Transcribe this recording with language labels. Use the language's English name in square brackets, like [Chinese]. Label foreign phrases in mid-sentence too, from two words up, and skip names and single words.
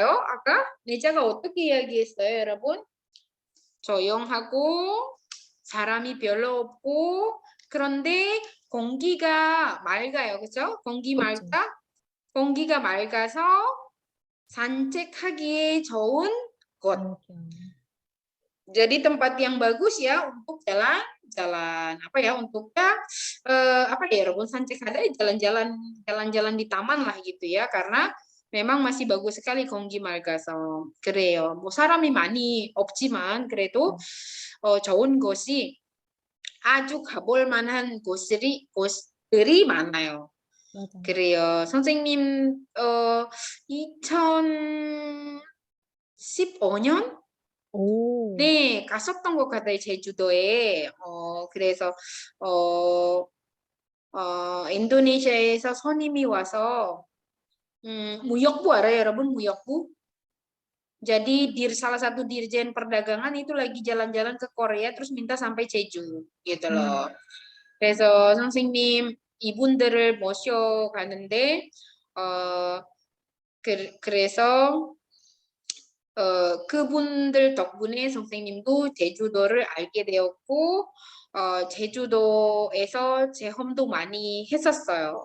[Korean] 아까 내자가 어떻게 이야기했어요, 여러분? 조용하고 사람이 별로 없고 그런데 공기가 맑아요, 그렇죠? 공기가 맑아서 산책하기에 좋은 곳. [Indonesian] Jadi tempat yang bagus ya untuk jalan apa ya untuknya apa ya [Korean] 여러분 산책하다 [Indonesian] jalan-jalan di taman lah gitu ya karena memang masih bagus sekali [Korean] 공기 맑아서 그래요. 뭐 사람이 많이 없지만 그래도 좋은 곳이 아주 가볼 만한 곳들이 많아요. 맞아요. 그래요. 선생님 2015년 오. 네, 갔었던 것 같아요. 제주도에. 그래서 인도네시아에서 손님이 와서 Muyokbu 알아요, 여러분? Muyokbu. [Indonesian] Jadi salah satu dirjen perdagangan itu lagi jalan-jalan ke Korea terus minta sampai Jeju gitu loh. [Korean] 그래서 선생님 이분들을 모셔가는데 그래서 그분들 덕분에 선생님도 제주도를 알게 되었고 제주도에서 체험도 많이 했었어요.